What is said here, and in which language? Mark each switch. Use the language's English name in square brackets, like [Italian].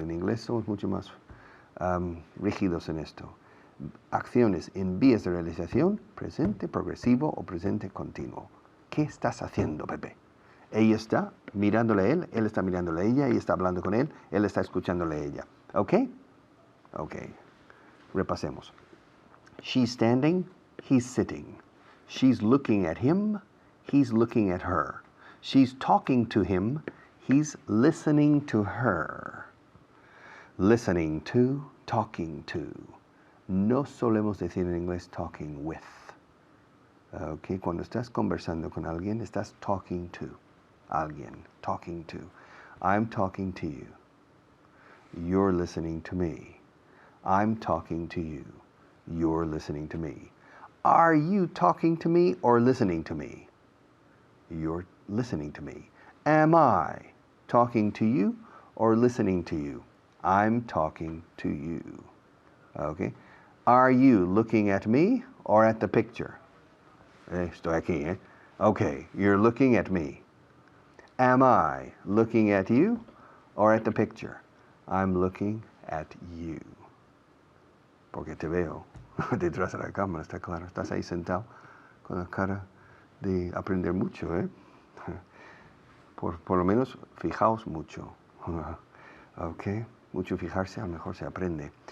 [Spanish] En inglés somos mucho más rígidos en esto. Acciones en vías de realización, presente progresivo o presente continuo. ¿Qué estás haciendo, Pepe? Ella está mirándole a él está mirándole a ella está hablando con él está escuchándole a ella. ¿Ok? Ok. Repasemos. [English] She's standing, he's sitting. She's looking at him, he's looking at her. She's talking to him, he's listening to her. Listening to, talking to. [Spanish] No solemos decir en inglés [English] talking with. [Spanish] Okay, cuando estás conversando con alguien, estás [English] talking to [Spanish] alguien. [English] Talking to. I'm talking to you. You're listening to me. I'm talking to you. You're listening to me. Are you talking to me or listening to me? You're listening to me. Am I talking to you or listening to you? I'm talking to you. Okay? Are you looking at me or at the picture? [Spanish] Estoy aquí, eh? [English] Okay, you're looking at me. Am I looking at you or at the picture? I'm looking at you. [Spanish] Porque te veo detrás de la cámara, está claro. Estás ahí sentado con la cara de aprender mucho, ¿eh? Por lo menos fijaos mucho. Okay? Mucho fijarse, a lo mejor se aprende.